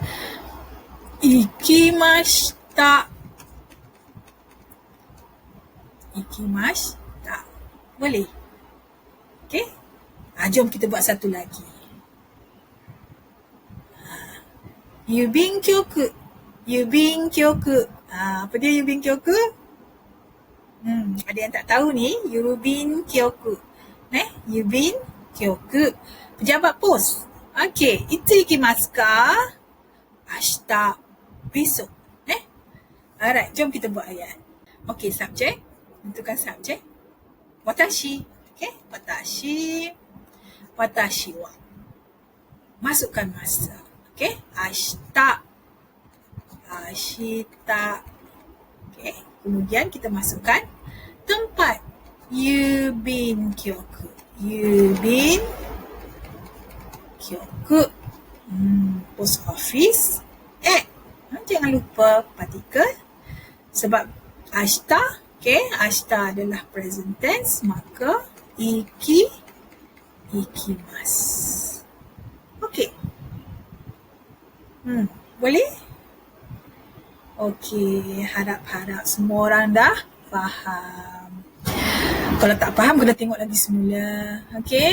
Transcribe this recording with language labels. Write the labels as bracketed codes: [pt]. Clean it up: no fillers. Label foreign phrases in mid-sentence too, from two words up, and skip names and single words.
[ja] Ikimashita. Boleh? [ms] Okey. Jom kita buat satu lagi. [ja] 郵便局. [ms] Apa dia [ja] 郵便局? [ms] Ada yang tak tahu ni, [ja] 郵便局. 郵便局. [ms] Pejabat pos. Okey, itu [ja] 行きますか? [ms] Ashita, besok. Alright, jom kita buat ayat. Okey, subjek. Tentukan subjek. Watashi. [ja] Okey, 私は. [ms] Masukkan masa. Okey, ashita. Okey, kemudian kita masukkan tempat. [ja] 郵便局. [en] Post office. [ms] Jangan lupa partikel. Sebab ashita, ashita adalah present tense, maka ikimasu. Okey. Boleh? Okey, harap-harap semua orang dah faham. Kalau tak faham, kena tengok lagi semula. Okey?